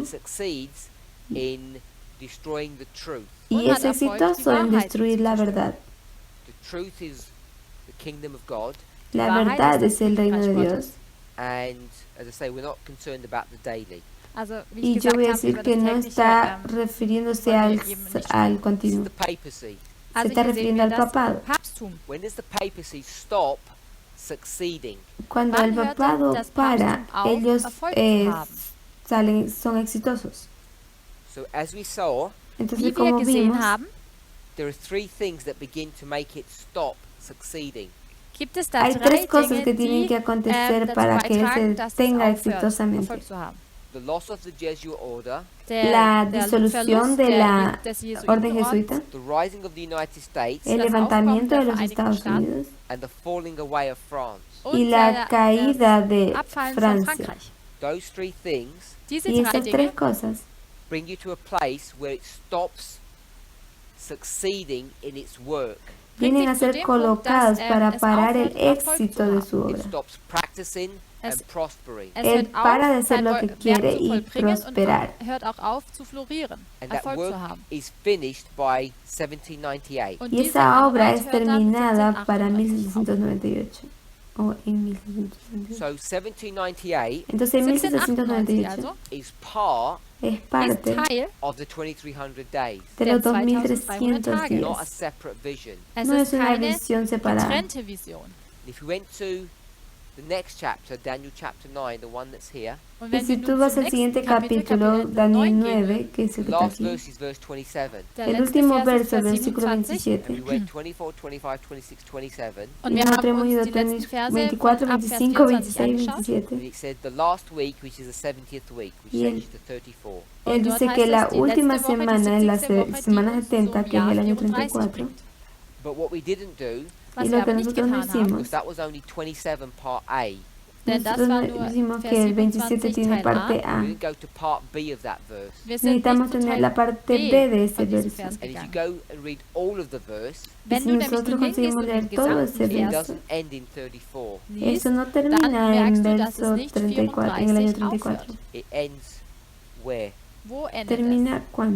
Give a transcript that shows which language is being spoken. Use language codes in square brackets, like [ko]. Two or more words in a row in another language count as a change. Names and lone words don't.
[en] it succeeds in destroying the truth. [es] y [de] Und [es] es [de] hat Erfolg, die [es] exitoso en [de] Wahrheit [es] destruir [de] zu [es] la [de] zerstören. [es] verdad. [en] The truth is the kingdom of God, [es] La [de] Wahrheit [es] verdad [de] ist [es] es [de] das [es] el reino de [de] Königreich [es] Dios. [de] Gottes. [en] and as I say, we're not concerned about the daily. [de] Also, wie [es] Y [de] ich [es] yo [de] gesagt [es] voy a [de] habe, [es] decir [de] über [es] que [de] das [es] no [de] tägliche [es] está refiriéndose [de] wollen [es] al, [de] wir eben nicht [es] al [en] This is [es] continuo. [en] the papacy. [es] Se [de] Also [es] está [de] hier sehen [es] refiriendo [de] wir [es] al [de] das [es] papado. [de] Papsttum. [en] When does the papacy stop succeeding? [es] Cuando [de] Wann [es] el [de] hört [es] papado [de] das [es] para, [de] Papsttum auf, [es] ellos [de] Erfolg zu haben? [es] son exitosos. [en] So as we saw, [es] Entonces, [de] Wie wir [es] como [de] gesehen [es] vimos, [de] haben, [en] there are three things that begin to make it stop succeeding. [de] gibt es da [es] hay [de] drei [es] tres cosas [de] Dinge, [es] que tienen [de] die [es] que acontecer [de] dazu [es] para que él [de] beitragen, [es] se [de] dass es [es] tenga [de] aufhört, [es] exitosamente. [de] Erfolg zu haben. [en] The loss of the Jesuit order, [es] La [de] Der [es] disolución [de] Verlust [es] de la [de] des [es] orden [de] Jesuitenordens, [es] jesuita, [en] the rising of the United States, [es] el [de] das [es] levantamiento de [de] Aufkommen der [es] los [de] Vereinigten [es] Estados [de] Staaten [es] Unidos [en] and the falling away of France. [es] y [de] und [es] la caída de [de] Abfallen von [es] Francia. [de] Frankreich. [en] Those three things [de] Diese [es] Y [de] drei [es] esas [de] Dinge [es] tres cosas [en] bring you to a place where it stops succeeding in its work. [es] vienen a [de] dich zu [es] ser [de] dem Punkt, [es] colocados [de] dass, [es] para [de] es [es] parar el [de] aufhört, Erfolg [es] éxito [de] zu [es] de [de] haben. [es] su [en] It [es] obra. [en] stops practicing Es- and prospering. [de] Es [es] Él [de] hört [es] para de [de] auf, [es] hacer [de] sein [es] lo que [de] Werk [es] quiere [de] zu [es] y [de] vollbringen und [es] prosperar. [de] hört auch auf zu florieren, [en] And that [de] Erfolg [en] work [de] zu haben. [en] is finished by 1798. [de] Und [es] Y [de] diese [es] esa obra [de] Arbeit [es] es [de] hört dann [es] terminada para [de] 1798 auf. [es] 1798 o en 1798. [en] So 1798 [es] Entonces en 1798 [de] 1798 also [en] is part [es] es [de] ist [es] parte [de] Teil [en] of the 2300 days, [es] de los [de] der [es] 2300 [de] Tage. [en] not a [es] días. [en] separate vision. [de] Es [es] No [de] ist [es] es una [de] keine [es] visión separada. [de] getrennte Vision. [en] If you went to the next chapter, Daniel chapter 9, the one that's here, [de] Und [es] Y [de] wenn [es] si [de] wir [es] tú [de] nun [es] vas [de] zum [es] al siguiente [de] nächsten Kapitel, [es] capítulo, [de] Kapitel Daniel 9 gehen, [es] 9, que es [en] the [es] el que está [en] last [es] aquí, [en] verse is verse 27. [de] der [es] el [de] letzte [es] último [de] Vers ist [es] verso, el [de] Vers [es] versículo [de] 27. [es] 27, [en] And we read 24, 25, 26, 27. [de] Und [es] y [de] wir [es] nosotros [de] haben [es] hemos [de] uns [es] ido [de] die letzten Verse [es] 24, [de] von ab Vers [es] 25, [de] 24 [es] 26, [de] angeschaut. [es] 27. [en] And it said the last week, which is the 70th week, which [es] Y él- [en] changes to 34. [es] Él [de] Und dort [es] dice que [de] heißt [es] la [de] es, die [es] última [de] letzte Woche, die [es] semana es la 70. [de] Woche, die [es] semana [de] uns [es] 70, [de] zum [es] que es el [de] Jahr [es] año [de] 34 [es] 34. [de] bringt. [en] But what we didn't do, [de] Was [es] Y [de] wir [es] lo que [de] aber nicht [es] nosotros no [de] getan haben, [es] hicimos, [en] because that was only 27 part A. [de] denn das [es] nosotros [de] war [es] no [de] nur [es] decimos [de] Vers [es] que el 27 [de] 27 [es] tiene [de] Teil [es] parte [de] A. [es] A. [en] We didn't go to part B of that verse. [de] Wir sind [es] Necesitamos [de] nicht zu [es] tener [de] Teil [es] la parte [de] B [es] B de ese [de] von diesem [es] verso. [de] Vers [en] And if you [de] gegangen. [en] go and read all of the verse, [es] Y [de] Wenn [es] si [de] du nämlich [es] nosotros [de] nun hingehst [es] conseguimos [de] und [es] leer [de] den [es] todo [de] gesamten [es] ese [en] it [de] Vers [es] verso, [en] doesn't end in 34. [de] liest, [es] eso no [de] dann [es] termina en [de] merkst du, dass es [es] verso [de] nicht [es] 34, en el año [de] 34 [es] 34. [de] aufhört. [en] It ends where? [de] Wo endet [es] ¿Termina cuándo?